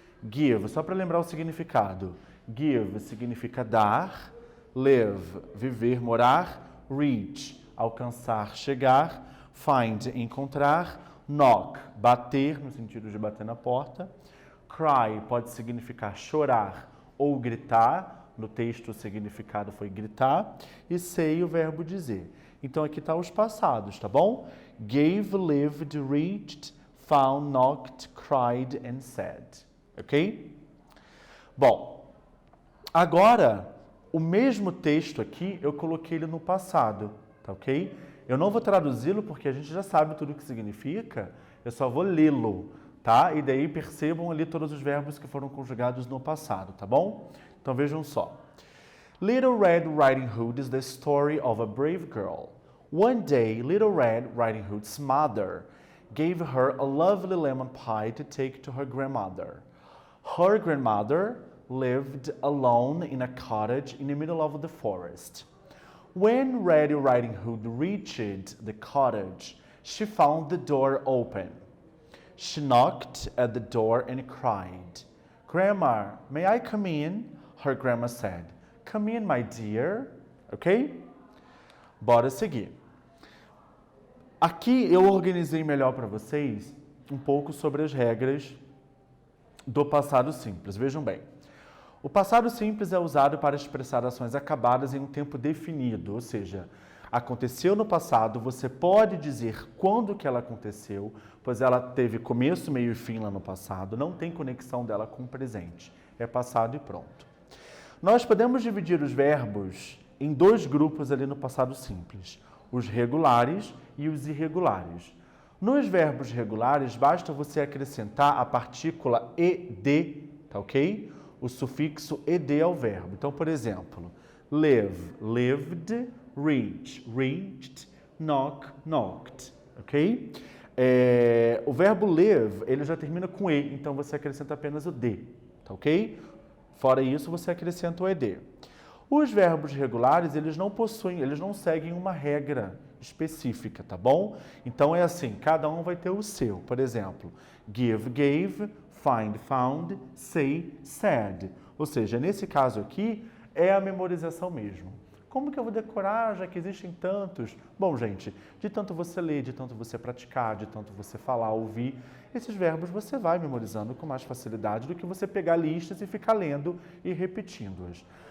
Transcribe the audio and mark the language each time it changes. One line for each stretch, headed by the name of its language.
Portuguese: Give, só para lembrar o significado. Give significa dar, live, viver, morar, reach, alcançar, chegar, find, encontrar, knock, bater, no sentido de bater na porta, cry pode significar chorar ou gritar, no texto o significado foi gritar, e say o verbo dizer. Então aqui está os passados, tá bom?
English: Gave, lived, reached, found, knocked, cried and said. Ok?
Portuguese: Bom, agora o mesmo texto aqui eu coloquei ele no passado, tá ok? Eu não vou traduzi-lo porque a gente já sabe tudo o que significa, eu só vou lê-lo, tá? E daí percebam ali todos os verbos que foram conjugados no passado, tá bom? Então vejam só.
English: Little Red Riding Hood is the story of a brave girl. One day, Little Red Riding Hood's mother gave her a lovely lemon pie to take to her grandmother. Her grandmother lived alone in a cottage in the middle of the forest. When Red Riding Hood reached the cottage, she found the door open. She knocked at the door and cried, "Grandma, may I come in?" Her grandma said, "Come in, my dear."
Portuguese: Ok? Bora seguir. Aqui eu organizei melhor para vocês um pouco sobre as regras do passado simples. Vejam bem. O passado simples é usado para expressar ações acabadas em um tempo definido, ou seja, aconteceu no passado, você pode dizer quando que ela aconteceu, pois ela teve começo, meio e fim lá no passado, não tem conexão dela com o presente. É passado e pronto. Nós podemos dividir os verbos em dois grupos ali no passado simples, os regulares e os irregulares. Nos verbos regulares, basta você acrescentar a partícula ed, tá ok? O sufixo ed ao verbo. Então, por exemplo, live, lived,
English: reach, reached, knock, knocked, ok?
Portuguese: O verbo live, ele já termina com E, então você acrescenta apenas o D, tá ok? Fora isso, você acrescenta o ED. Os verbos regulares, eles não seguem uma regra específica, tá bom? Então é assim, cada um vai ter o seu.
English: Por exemplo, give, gave, find, found, say, said.
Portuguese: Ou seja, nesse caso aqui, é a memorização mesmo. Como que eu vou decorar, já que existem tantos? Bom, gente, de tanto você ler, de tanto você praticar, de tanto você falar, ouvir, esses verbos você vai memorizando com mais facilidade do que você pegar listas e ficar lendo e repetindo-as.